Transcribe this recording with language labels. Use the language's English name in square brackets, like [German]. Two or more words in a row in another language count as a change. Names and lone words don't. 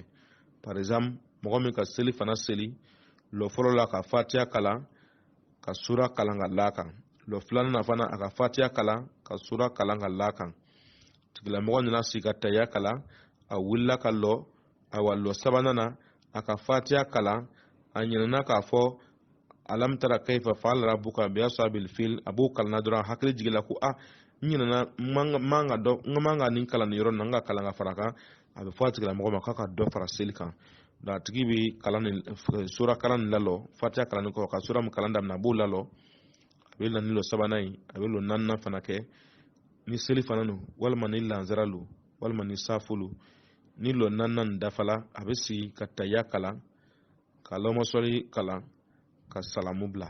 [French] Par exemple [Bambara] mɔgɔ min ka seli fana seli lɔ fɔlɔ la ka fatiha kalan ka sura kalan ka la kan, lɔ filanan na fana a ka fatiha kalan ka sura kalan ka la kan. Tigilamɔgɔ nana sigi ka taya kalan, a wulila ka lɔ, ayiwa lɔ sabanan na a ka fatiha kalan, a ɲinɛna k'a fɔ [Arabic] ألم تر كيف فعل ربك بأصحاب الفيل, [Bambara] a b'o kalan na dɔrɔn a hakili jigila ko n ɲinɛna n man ka nin kalan nin yɔrɔ in na, n ka kalan ka fara kan, a bɛ fɔ a tigilamɔgɔ ma k'a ka dɔ fara seli kan. Donc a tigi bɛ kalan nin sura kalan nin lalɔ, fatiha kalan nin kɔ ka sura min kalan daminɛ a b'o lalɔ, a bɛ na ni lɔ sabanan ye, a bɛ lɔ naaninan fana kɛ, ni seli fana lo walima ni lansara lo walima ni safu lo, ni lɔ naaninan dafala a bɛ sigi ka taya kalan ka lɔmasɔli kalan ka salamu bila.